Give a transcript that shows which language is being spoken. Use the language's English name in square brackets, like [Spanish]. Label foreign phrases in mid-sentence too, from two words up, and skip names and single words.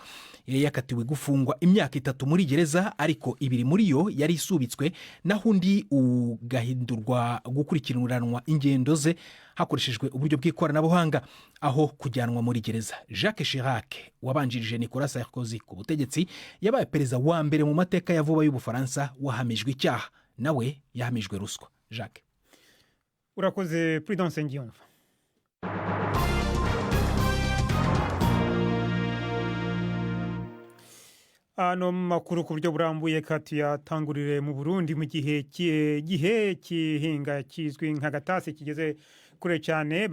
[Kinyarwanda] Yari yakatiwe gufungwa imyaka 3 muri gereza, ariko 2 muri yo yari isubitswe naho undi ugahindurwa gukurikiranwa ingendo ze hakoreshejwe uburyo bw'ikoranabuhanga aho kujyanwa muri gereza. Jacques Chirac wabanjirije Nicolas Sarkozy ku butegetsi yabaye perezida wa mbere mu mateka ya vuba y'Ubufaransa wahamijwe icyaha. Nawe yahamijwe ruswa. Jacques, urakoze Prudence Ngiyumva. [Rundi] Ano makuru ku buryo burambuye katuyatangurire mu Burundi mu gihe kihinga kizwi nka gatasi kigeze kure cyane.